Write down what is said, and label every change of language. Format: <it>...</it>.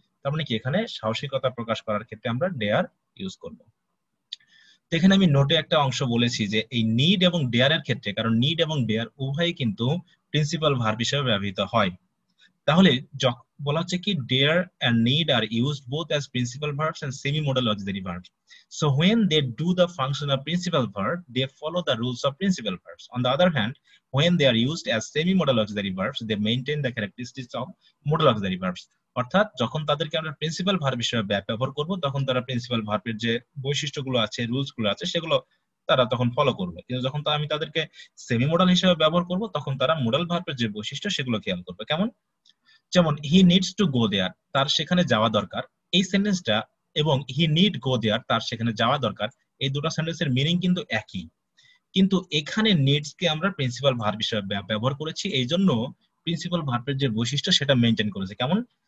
<bn>তার মানে কি এখানে সাহসিকতা প্রকাশ করার ক্ষেত্রে আমরা ডেয়ার ইউজ করব। তো এখানে আমি নোটে একটা অংশ বলেছি যে এই নিড এবং ডেয়ার এর ক্ষেত্রে, কারণ নিড এবং ডেয়ার উভয়ই কিন্তু প্রিন্সিপাল ভার্ব হিসেবে ব্যবহৃত হয়, তাহলে বলা হচ্ছে কি</bn> <en>dare and need are used both as principal verbs and semi-modal auxiliary verbs. So when they do the function of principal verb, they follow the rules of principal verbs. On the other hand, when they are used as semi-modal auxiliary verbs, they maintain the characteristics of modal auxiliary verbs.</en> <bn>অর্থাৎ যখন তাদেরকে আমরা principal verb হিসেবে ব্যবহার করব তখন তারা principal ভার্বের যে বৈশিষ্ট্যগুলো আছে, রুলস গুলো আছে, সেগুলো তারা তখন ফলো করবে। কিন্তু যখন আমি তাদেরকে সেমি মডাল হিসেবে ব্যবহার করব তখন তারা মোডাল ভার্বের যে বৈশিষ্ট্য সেগুলো খেয়াল করবে। কেমন? যেমন</bn> <en>he needs to go there,</en> <bn>তার সেখানে যাওয়া দরকার, এই সেন্টেন্সটা এবং</bn> <en>he need go there,</en> <bn>তার সেখানে যাওয়া দরকার, এই দুটো সেন্টেন্সের মিনিং কিন্তু একই, কিন্তু এখানে নিডস কে আমরা প্রিন্সিপাল ভার্ব হিসেবে ব্যবহার করেছি, এই জন্য প্রিন্সিপাল ভার্বের যে বৈশিষ্ট্য সেটা মেনটেন করেছে। কেমন?</bn>